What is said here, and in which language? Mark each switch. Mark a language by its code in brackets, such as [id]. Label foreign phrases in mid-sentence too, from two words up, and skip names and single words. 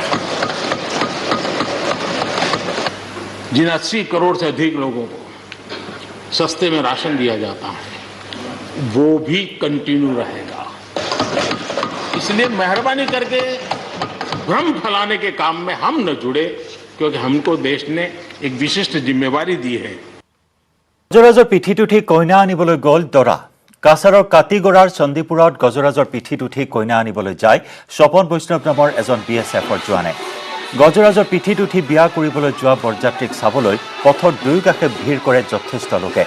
[hi] जिन 80 करोड़ से अधिक लोगों को सस्ते में राशन दिया जाता है वो भी कंटिन्यू रहेगा। इसलिए मेहरबानी करके भ्रम फैलाने के काम में हम न जुड़े, क्योंकि हमको देश ने एक विशिष्ट जिम्मेवारी दी है। [as] গজৰাজৰ পিঠিত উঠি কইনা আনিবলৈ গ'ল দৰা। কাছাৰৰ কাটিগড়াৰ চণ্ডীপুৰত গজৰাজৰ পিঠিত উঠি কইনা আনিবলৈ যায় স্বপন বৈষ্ণৱ নামৰ এজন BSFৰ জোৱানে। গজৰাজৰ পিঠিত উঠি বিয়া কৰিবলৈ যোৱা বৰযাত্ৰীক চাবলৈ পথৰ দুয়োকাষে ভিৰ কৰে যথেষ্ট লোকে।